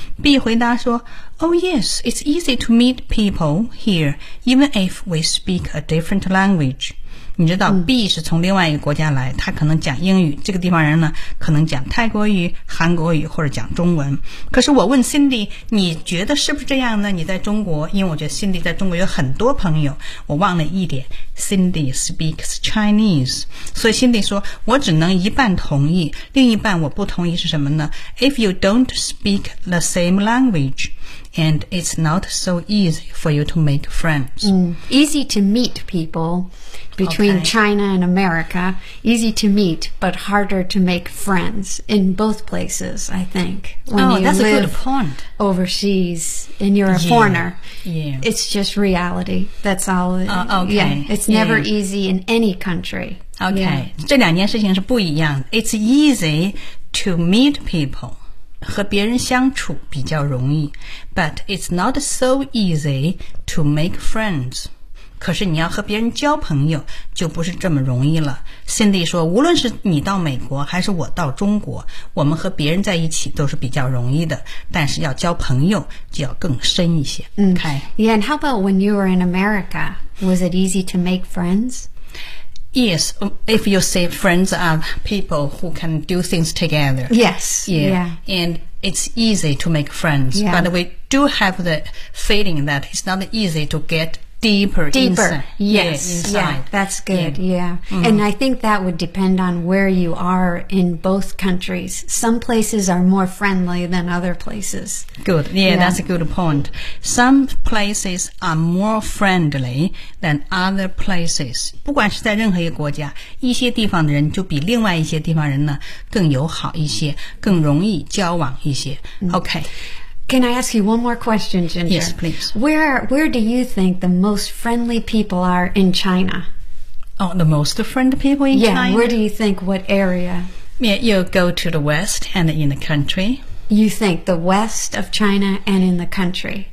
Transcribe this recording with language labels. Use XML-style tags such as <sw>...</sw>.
<en>B</en> <zh>回答说</zh> <en>Oh yes, it's easy to meet people here, even if we speak a different language.</en> <zh>你知道 B 是从另外一个国家来，他可能讲英语，这个地方人呢可能讲泰国语、韩国语或者讲中文。可是我问 Cindy, 你觉得是不是这样呢？你在中国，因为我觉得 Cindy 在中国有很多朋友，我忘了一点，</zh> <en>Cindy speaks Chinese.</en> <zh>所以 Cindy 说我只能一半同意，另一半我不同意是什么呢？</zh> <en>If you don't speak the same language, and it's not so easy for you to make friends. Easy to meet people between、okay. China and America. Easy to meet, but harder to make friends in both places, I think. When oh, that's a good point. Overseas and you're a yeah. foreigner. Yeah. It's just reality. That's all. Okay. Yeah, it'sNever easy in any country. Okay,、yeah.</en> <zh>这两件事情是不一样的。</zh> <en>It's easy to meet people,</en> <zh>和别人相处比较容易。</zh> <en>But it's not so easy to make friends.</en> <zh>可是你要和别人交朋友就不是这么容易了。 Cindy 说，无论是你到美国还是我到中国，我们和别人在一起都是比较容易的，但是要交朋友就要更深一些。</zh> <en>Okay. Yeah, and how about when you were in America? Was it easy to make friends? Yes, if you say friends are people who can do things together. Yes. Yeah. yeah. And it's easy to make friends.、 Yeah. But we do have the feeling that it's not easy to get deeper, deeper. Inside. Yes. Yeah, inside. Yeah, that's good. Yeah. yeah.、Mm-hmm. And I think that would depend on where you are in both countries. Some places are more friendly than other places. Good. Yeah, yeah. that's a good point. Some places are more friendly than other places.</en> <zh>不管是在任何一个国家，一些地方的人就比另外一些地方人呢更友好一些，更容易交往一些。</zh> <en>Mm-hmm. Okay. Can I ask you one more question, Ginger? Yes, please. Where do you think the most friendly people are in China? Oh, the most friendly people in yeah, China? Yeah, where do you think, what area? Yeah, you go to the west and in the country. You think the west of China and in the country?</en>